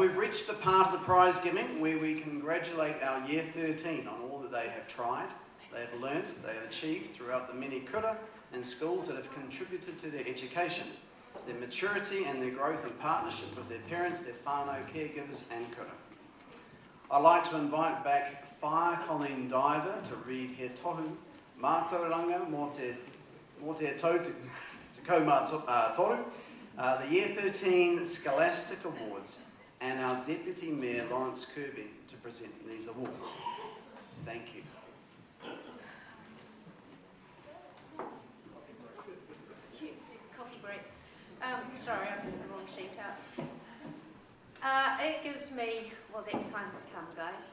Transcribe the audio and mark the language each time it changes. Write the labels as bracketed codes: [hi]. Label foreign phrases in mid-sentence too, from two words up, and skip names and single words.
[en] We've reached the part of the prize giving where we congratulate our Year 13 on all that they have tried, they have learned, they have achieved throughout the many kura and schools that have contributed to their education, their maturity and their growth in partnership with their parents, their whānau, caregivers and kura. I'd like to invite back Whā Colleen Diver to read [mi] he tohu mātauranga mō te tau te kaumātoru, [en] the Year 13 Scholastic Awards, and our Deputy Mayor Lawrence Kirby to present these awards. Thank you. Coffee break. Sorry, I put the wrong sheet out. It gives me, well, that time's come, guys.